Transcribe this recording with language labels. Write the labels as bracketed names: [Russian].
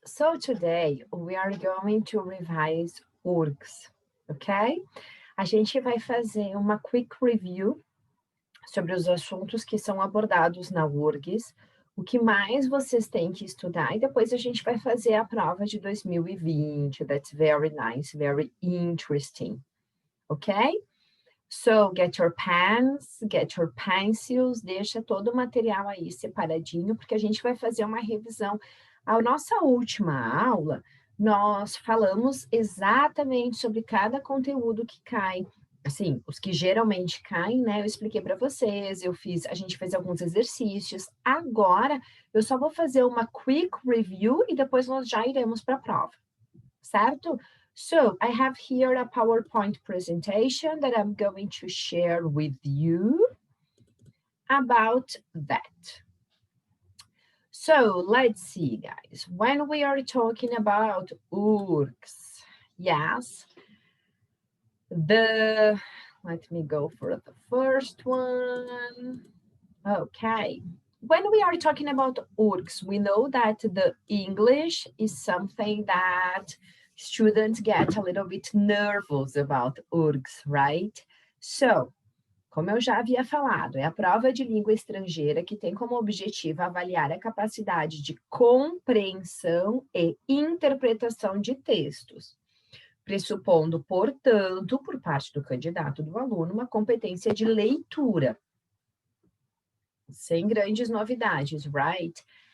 [English] So today we are going to revise URGS, ok? [Portuguese] A gente vai fazer uma quick review sobre os assuntos que são abordados na URGS, o que mais vocês têm que estudar, e depois a gente vai fazer a prova de 2020. [English] That's very nice, very interesting, ok? So, get your pens, get your pencils, [Portuguese] deixa todo o material aí separadinho, porque a gente vai fazer uma revisão. A nossa última aula, nós falamos exatamente sobre cada conteúdo que cai, assim, os que geralmente caem, né? Eu expliquei para vocês, a gente fez alguns exercícios. Agora, eu só vou fazer uma quick review e depois nós já iremos para a prova, certo? [English] So, I have here a PowerPoint presentation that I'm going to share with you about that. So, let's see, guys. When we are talking about URGS, yes, let me go for the first one. Okay. When we are talking about URGS, we know that the English is something that students get a little bit nervous about URGS, right? [Portuguese] So, como eu já havia falado, é a prova de língua estrangeira que tem como objetivo avaliar a capacidade de compreensão e interpretação de textos, pressupondo, portanto, por parte do candidato do aluno, uma competência de leitura, sem grandes novidades, right?